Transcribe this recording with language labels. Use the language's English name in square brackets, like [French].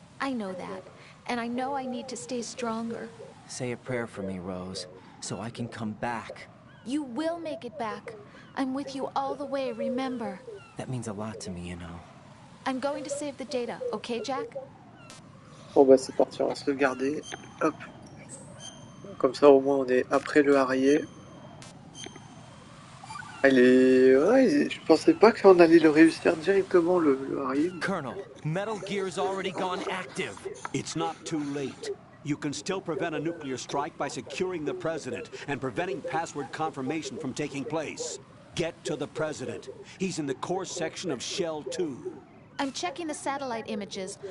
[English] I know that, and I know I need to stay stronger. Say a prayer for me, Rose, so I can come back. You will make it back. I'm with you all the way, remember? That means a lot to me, you know. I'm going to save the data, okay, Jack? [French] Bon bah c'est parti, on va se regarder. Hop. Comme ça au moins on est après le Harrier. Ouais, je pensais pas qu'on allait le réussir directement le Harrier. [English] Colonel, Metal Gear's already gone active. It's not too late. You can still prevent a nuclear strike by securing the president and preventing password confirmation from taking place. Get to the president. He's in the core section of Shell 2. I'm checking the satellite images.